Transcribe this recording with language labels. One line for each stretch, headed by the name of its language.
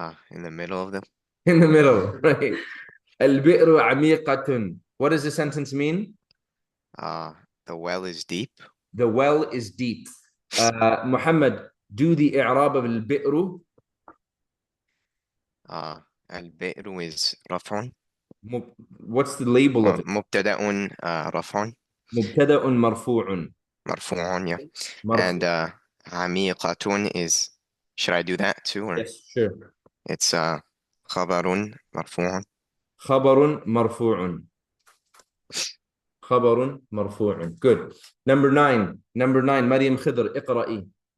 English: in the middle of them. In the middle, right?
Arabic: البئر عميقة.
English: What does the sentence mean? The well is deep. The well is deep. Muhammad, do the i'rab of البئر.
Arabic: البئر is رفع.
English: What's the label of it?
Arabic: مبتدأ رفع. مبتدأ مرفوع. مرفوع, yeah.
English: And عميقة is, should I do that too? Or? Yes, sure.
Arabic: It's خبر مرفوع. خبر مرفوع. خبر مرفوع. Good.
English: Number nine, مريم خضر, اقرأي.